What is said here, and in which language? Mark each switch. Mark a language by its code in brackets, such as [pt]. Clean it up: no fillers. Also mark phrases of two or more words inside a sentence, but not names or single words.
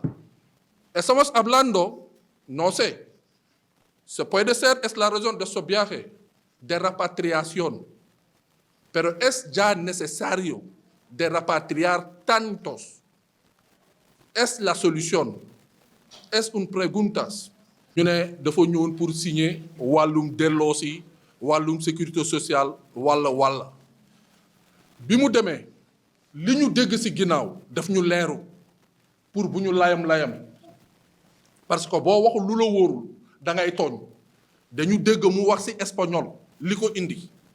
[es] Estamos hablando, no sé, se puede ser, es la razón de su viaje, de repatriación, pero es ya necesario de repatriar tantos. Es la solución. Es una pregunta. [wo] Ñu ne dafa ñëwoon [fr] pour signer [wo] wàllum delloosi wàllum [fr] sécurité sociale [wo] walla bi mu demee li ñu dégg ci ginnaaw daf ñu leeru pour bu ñu layam [fr] parce que [wo] boo waxul lu la wóorul da ngay tooñ dañu dégg mu wax ci espagnol li ko indi